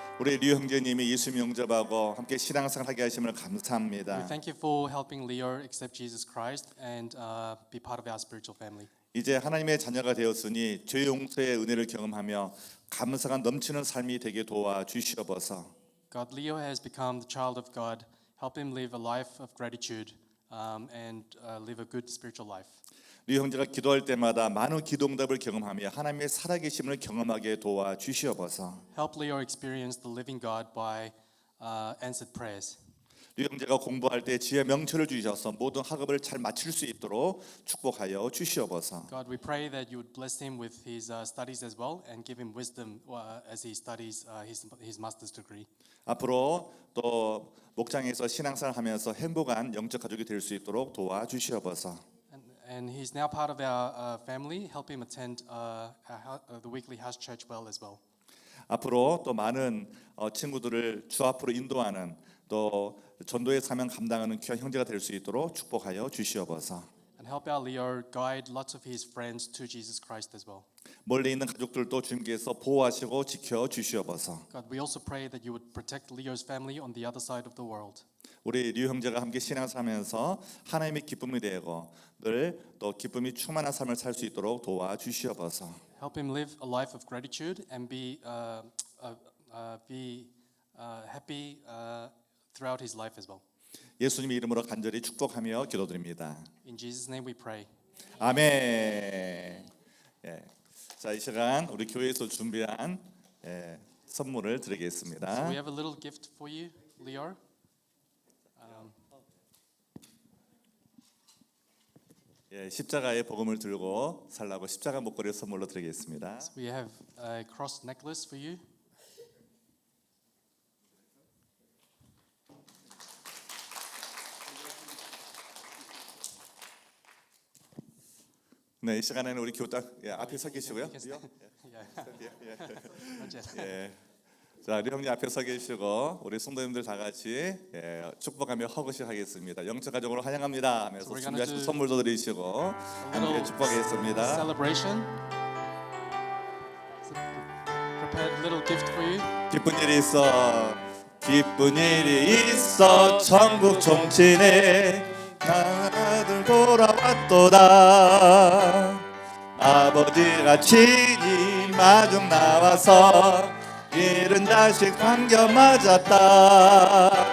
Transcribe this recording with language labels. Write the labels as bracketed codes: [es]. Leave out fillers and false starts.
[ko] 우리 류 형제님이 예수 영접하고 함께 신앙생활 하게 하심을 [en] We [ko] 감사합니다. [en] thank you for helping Leo accept Jesus Christ and be part of our spiritual family. [ko] 이제 하나님의 자녀가 되었으니 죄 용서의 은혜를 경험하며 감사가 넘치는 삶이 되게 도와 주시옵소서. [en] God, Leo has become the child of God. Help him live a life of gratitude and live a good spiritual life. [ko] 류 형제가 기도할 때마다 많은 기도응답을 경험하며 하나님의 살아계심을 경험하게 도와 주시옵소서. [en] Help Leo experience the living God by answered prayers. [ko] 류 형제가 공부할 때 지혜 명철을 주셔서 모든 학업을 잘 마칠 수 있도록 축복하여 주시옵소서. [en] God, we pray that you would bless him with his studies as well and give him wisdom as he studies his master's degree. [ko] 앞으로 또 목장에서 신앙생활 하면서 행복한 영적 가족이 될 수 있도록 도와 주시옵소서. [en] And he's now part of our family. Help him attend the weekly house church well as well. [ko] 앞으로 또 많은 친구들을 주 앞으로 인도하는 또 전도의 사명 감당하는 귀한 형제가 될 수 있도록 축복하여 주시옵소서. [en] And help our Leo guide lots of his friends to Jesus Christ as well. [ko] 멀리 있는 가족들도 주님께서 보호하시고 지켜 주시옵소서. [en] God, we also pray that you would protect Leo's family on the other side of the world. [ko] 우리 류 형제가 함께 신앙하면서 하나님의 기쁨이 되고 늘 또 기쁨이 충만한 삶을 살 수 있도록 도와 주시옵소서. [en] Help him live a life of gratitude and be happy throughout his life as well. [ko] 예수님의 이름으로 간절히 축복하며 기도드립니다. [en] In Jesus' name we pray. [ko] 아멘. 예. 자, 이 시간 우리 교회에서 준비한 선물을 [en] So [ko] 드리겠습니다. [en] we have a little gift for you, Leo. [ko] 예, 십자가의 복음을 들고 살라고 십자가 목걸이를 선물로 드리겠습니다. [en] We have a cross necklace for you. [ko] 네, 이 시간에는 우리 교단 앞에 서 계시고요. [en] Yeah. Not yet. [ko] 예. 자, 우리 형님 앞에 서 계시고 우리 성도님들 다 같이 축복하며 허그식 하겠습니다. 영적 가족으로 환영합니다 하면서 [en] So we're gonna [ko] 준비하신 [en] do [ko] 선물도 드리시고 함께 [en] little [ko] 축복하겠습니다. [en] celebration. Prepared a little gift for you. [ko] 기쁜 일이 있어, 기쁜 일이 있어, 천국 종친에 나들 돌아왔도다. 아버지가 친히 마중 나와서 잃은 자식 반겨 맞았다.